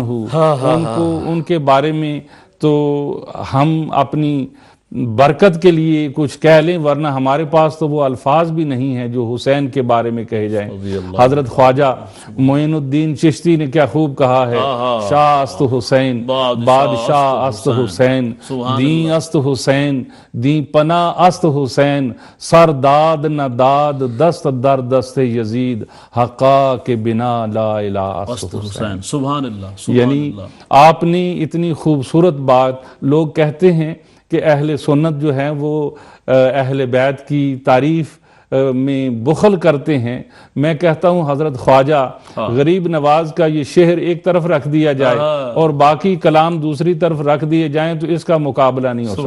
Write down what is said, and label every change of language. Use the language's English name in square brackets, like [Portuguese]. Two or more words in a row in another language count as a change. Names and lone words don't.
[Urdu] عنہ ان کے بارے میں تو ہم اپنی برکت کے لیے کچھ کہہ لیں، ورنہ ہمارے پاس تو وہ الفاظ بھی نہیں ہیں جو حسین کے بارے میں کہے جائیں۔ حضرت خواجہ معین الدین چشتی نے کیا خوب کہا ہے، [Persian] شاہ است حسین بادشاہ است حسین، دین است حسین دین پناہ است حسین، سر داد نہ داد دست در دست یزید، حقا کے بنا لا الہ است حسین۔ [Arabic] سبحان اللہ۔ [Urdu] یعنی آپ نے اتنی خوبصورت بات، لوگ کہتے ہیں کہ اہل سنت جو ہیں وہ اہل بیت کی تعریف میں بخل کرتے ہیں، میں کہتا ہوں حضرت خواجہ غریب نواز کا یہ شعر ایک طرف رکھ دیا جائے اور باقی کلام دوسری طرف رکھ دیے جائیں تو اس کا مقابلہ نہیں ہو سکتا۔